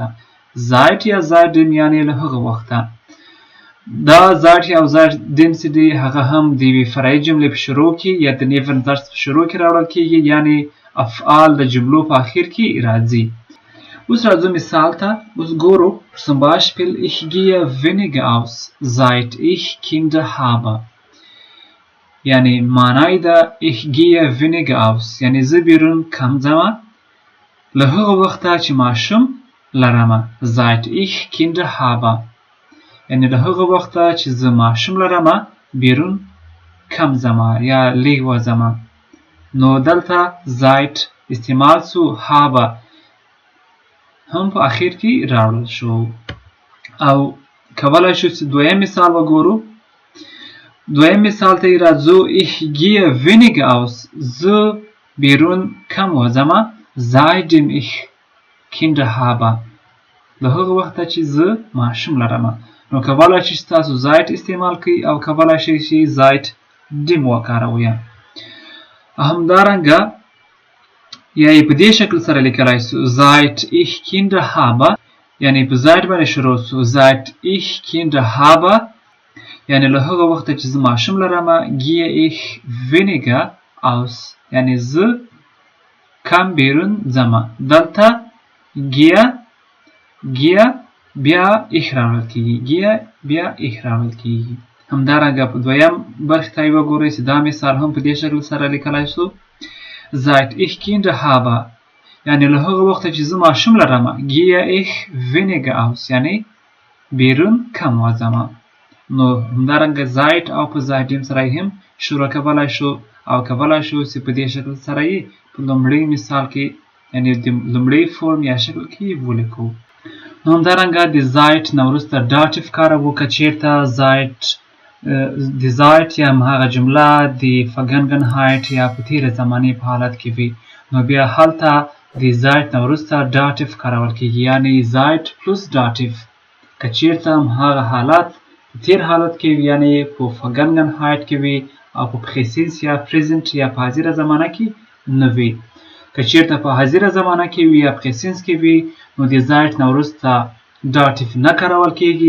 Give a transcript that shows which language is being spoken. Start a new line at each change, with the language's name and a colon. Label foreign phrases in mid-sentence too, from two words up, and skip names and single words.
Pashto: seit یا seitdem یعنی له هغه وخته. دا seit یا seitdem چې دی هغه هم د یوې فرعي جملې په شروع کې یا د نیبنزاتس په شروع کې راوړل کیږي یعنی افعال د جملو په اخر کې راځي. اوس راځو مثال ته. اوس ګورو.
German: zum Beispiel ich gehe weniger aus seit ich Kinder habe.
Pashto: یعنی معنی ده
German: ich gehe weniger aus
Pashto: یعنی زه بیرون کم ځمه له هغه وخته چې ماشوم لرمه.
German: seit ich Kinder habe
Pashto: یعنی له هغه وخته چې زه ماشوم لرمه بیرون کم ځمه یا لږ وځمه. نو دلته seit استعمال سو habe هم په اخر کې راوړل شو. او کولی شو چې دویم مثال وګورو. دویم مثال ته راځو.
German: ich gehe weniger aus
Pashto: زه بیرون کم وځمه
German: seitdem ich Kinder habe
Pashto: له هغه وخته چې زه ماشوم لرمه. نو کولی شئ چې تاسو seit استعمال کړئ او کولی شئ چې seitdem وکاروئ. همدارنګه یا یې په دې شکل سره لیکلی سو
German: seit ich Kinder habe
Pashto: یعنی په seit باندې شروع سو
German: seit ich Kinder habe
Pashto: یعنی له هغه وخته چې زه ماشوم لرمه
German: gehe ich weniger aus
Pashto: یعنی زه کم بیرون ځمه. دلته gehe بیا ich راوړل کیږي. gehe بیا ich راوړل کیږي. همدارنګه په دویم برخې ته یې وګورئ چې دا مثال هم په دې شکل سره لیکلی سو
German: seit ich Kinder habe
Pashto: یعنی له هغه وخته چې زه ماشوم لرمه
German: gehe ich weniger aus
Pashto: یعنی بیرون کم وځمه. نو همدارنګه seit او په seitdem سره هم شروع کولی شو او کولی شو چې په دې شکل سره یې په لومړي مثال کې یعنی د لومړي فورم یا شکل کې ولیکو. نو همدارنګه د seit نه وروسته dativ کاروو. که چیرته د seit یا هغه جمله د vergangenheit یا په تیره زمانې په حالت کې وي نو بیا هلته د seit نه وروسته dativ کارول کیږي یعنی
German: seit plus dativ.
Pashto: که چیرته هغه حالت په تیر حالت کې وي یعنی په vergangenheit کې وي او په presens یا present یا په حاضره زمانه کې نه وي. که چیرته په حاضره زمانه کې وي یا presens کې وي نو د seit نه وروسته dativ نه کارول کیږي.